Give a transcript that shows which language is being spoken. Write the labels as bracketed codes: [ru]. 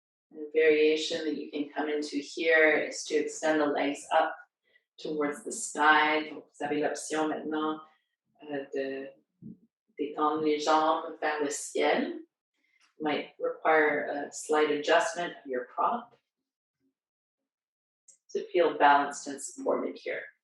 [en] And a variation that you can come into here is to extend the legs up towards the sky. [fr] Donc, vous avez l'option maintenant d'étendre les jambes vers le ciel. [en] Might require a slight adjustment of your prop to feel balanced and supported here.